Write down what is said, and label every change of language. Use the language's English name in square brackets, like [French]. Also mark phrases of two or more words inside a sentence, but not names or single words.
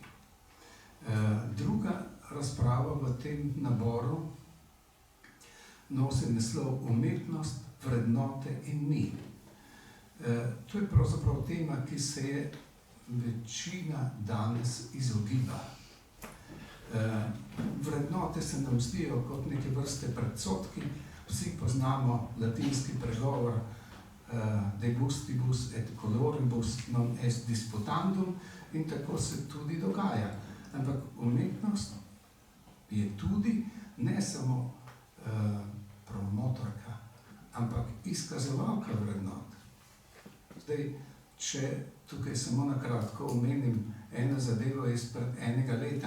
[Slovenian] Druga razprava v tem naboru nosi naslov Umetnost, vrednote in mi. To je pravzaprav tema, ki se je večina danes izogiba. Vrednote se nam zdijo kot neke vrste predsodki. Vsi poznamo latinski pregovor [Latin] de gustibus et coloribus non est disputandum [Slovenian] in tako se tudi dogaja. Ampak umetnost je tudi ne samo promotorka, ampak izkazovalka vrednot. Zdaj, če tukaj samo na kratko omenim eno zadevo izpred enega leta.